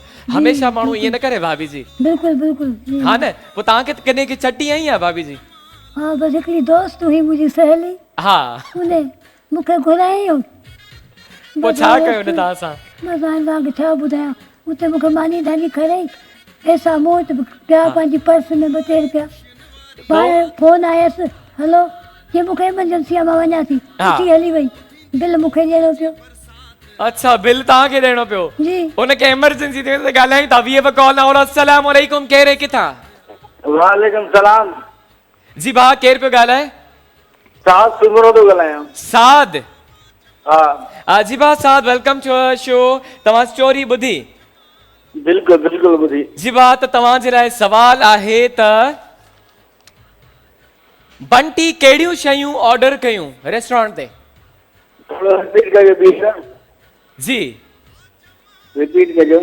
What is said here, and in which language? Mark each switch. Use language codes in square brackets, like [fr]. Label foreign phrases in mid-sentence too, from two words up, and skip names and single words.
[sd] हमेशा माण्हू ईअं न करे भाभी जी। बिल्कुलु बिल्कुलु। हा न, पोइ तव्हांखे कॾहिं की चटी आई आहे भाभी जी? हा, बसि हिकिड़ी दोस्त हुई मुंहिंजी सहेली, हा, उन मूंखे घुरायो। पोइ छा कयो न तव्हां सां? बसि हाणे तव्हांखे छा ॿुधायां, उते मूंखे मानी धानी खराई, पैसा मूं वटि पिया पंहिंजी पर्स में 2 रुपया। ॿाहिरि फोन आयसि, हलो, जे मूंखे इमरजेंसी आहे मां वञा थी, उथी हली वई। बिल मूंखे ॾियणो पियो। अच्छा, बिल तव्हांखे ॾियणो पियो? जी। उनखे इमरजेंसी थी वई त ॻाल्हायूं था। 20 कॉल। और [ar] السلام عليكم, [sd] केरु किथां? [ar] وعليكم السلام. [sd] जी भाउ, केरु पियो ॻाल्हाए? साद सुमरो थो ॻाल्हायां। साद? हा जी भाउ साद, [en] welcome to our show. [sd] तव्हां स्टोरी ॿुधी? बिल्कुलु बिल्कुलु ॿुधी। जी भाउ, त तव्हांजे लाइ सवाल आहे त बंटी कहिड़ियूं शयूं ऑर्डर कयूं रेस्टोरेंट ते? थोरो रिपीट कजो प्लीज। जी, रिपीट कजो।